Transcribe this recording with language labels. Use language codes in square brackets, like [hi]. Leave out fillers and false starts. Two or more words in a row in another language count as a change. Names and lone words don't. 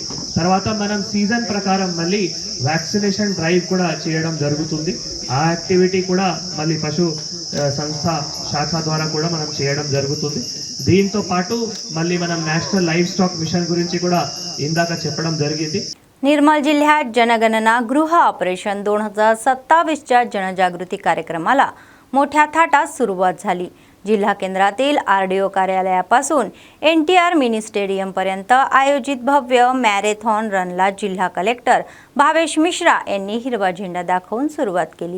[te] తర్వాత మనం సీజన్ ప్రకారం మళ్ళీ వ్యాక్సినేషన్ డ్రైవ్ కూడా చేయడం జరుగుతుంది. ఆ యాక్టివిటీ కూడా మళ్ళీ పశు సంస్థ శాఖ ద్వారా కూడా మనం చేయడం జరుగుతుంది. దీంతో పాటు మళ్ళీ మనం నేషనల్ లైవ్ స్టాక్ మిషన్ గురించి కూడా ఇందాక చెప్పడం జరిగింది. [mr] निर्मल जिल्ह्यात जनगणना गृह ऑपरेशन 2027च्या जनजागृती कार्यक्रमाला मोठ्या थाटात सुरुवात झाली. जिल्हा केंद्रातील आरडीओ कार्यालयापासून NTR मिनी स्टेडियमपर्यंत आयोजित भव्य मॅरेथॉन रनला जिल्हा कलेक्टर भावेश मिश्रा यांनी हिरवा झेंडा दाखवून सुरुवात केली.